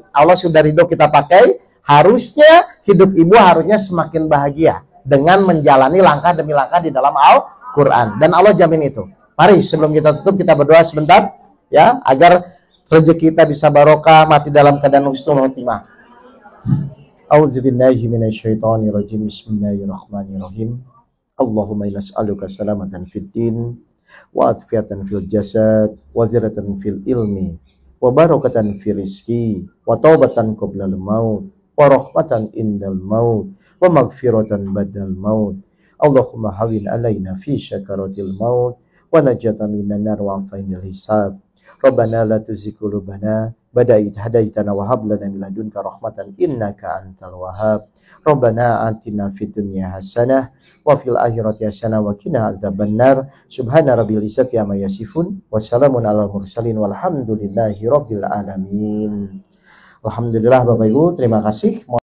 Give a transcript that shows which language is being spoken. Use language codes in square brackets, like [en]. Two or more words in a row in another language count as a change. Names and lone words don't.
[id] Allah sudah ridho kita pakai. Harusnya hidup ibu harusnya semakin bahagia dengan menjalani langkah demi langkah di dalam Al-Quran. Dan Allah jamin itu. Mari sebelum kita tutup kita berdoa sebentar ya agar rezeki kita bisa barokah, mati dalam keadaan [ar] husnul khotimah. أعوذ بالله من الشيطان الرجيم. بسم الله الرحمن الرحيم. اللهم إنا نسألك سلامة في الدين وعافية في الجسد وزيادة في العلم وبركة في الرزق وتوبة قبل الموت ورحمة عند الموت ومغفرة بعد الموت. اللهم هون علينا في سكرات الموت والنجاة من النار والعفو عند الحساب. ربنا لا تزغ قلوبنا بعد إذ هديتنا وهب لنا من لدنك رحمة إنك أنت الوهاب. ربنا آتنا في الدنيا حسنة وفي الآخرة حسنة وقنا عذاب النار. سبحان رب العزة عما يصفون وسلام على المرسلين والحمد لله رب العالمين. [id] Alhamdulillah Bapak Ibu, terima kasih.